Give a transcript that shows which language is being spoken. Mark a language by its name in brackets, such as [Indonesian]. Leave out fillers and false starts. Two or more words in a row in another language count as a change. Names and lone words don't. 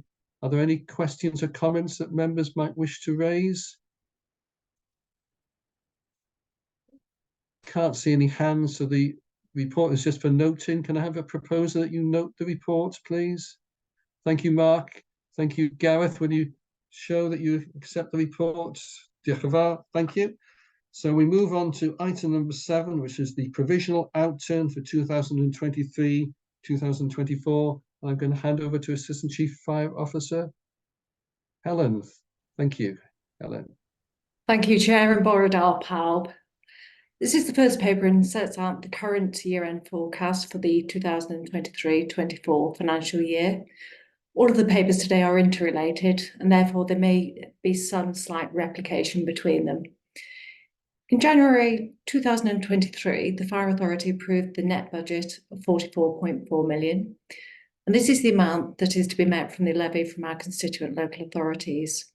[English] Are there any questions or comments that members might wish to raise? Can't see any hands, so the report is just for noting. Can I have a proposer that you note the report, please? Thank you, Mark. Thank you, Gareth. Will you show that you accept the report? [Welsh] Diolch yn fawr. [English] Thank you. So we move on to item number 7, which is the provisional outturn for 2023-2024. I'm going to hand over to Assistant Chief Fire Officer Helen. Thank you, Helen. Thank you, Chair, and [Welsh] Bore da pawb. [English] This is the first paper and sets out the current year-end forecast for the 2023-24 financial year. All of the papers today are interrelated, and therefore there may be some slight replication between them. In January 2023, the Fire Authority approved the net budget of 44.4 million, and this is the amount that is to be met from the levy from our constituent local authorities.